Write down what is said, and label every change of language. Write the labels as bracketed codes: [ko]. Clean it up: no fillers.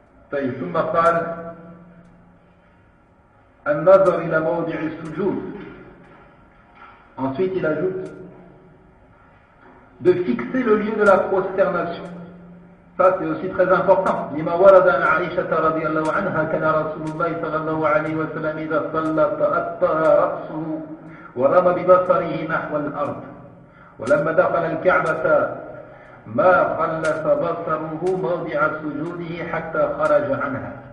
[ar] ثم قال النظر إلى موضع السجود. [fr] Ensuite il ajoute de fixer le lieu de la prosternation. Ça c'est aussi très important. [ar] لما ورد عن عائشة رضي الله عنها كان رسول الله صلى الله عليه وسلم إذا صلى تأطأ رأسه ورمى ببصره نحو الأرض ولما دخل الكعبة ما خلف بصره موضع سجوده حتى خرج عنها.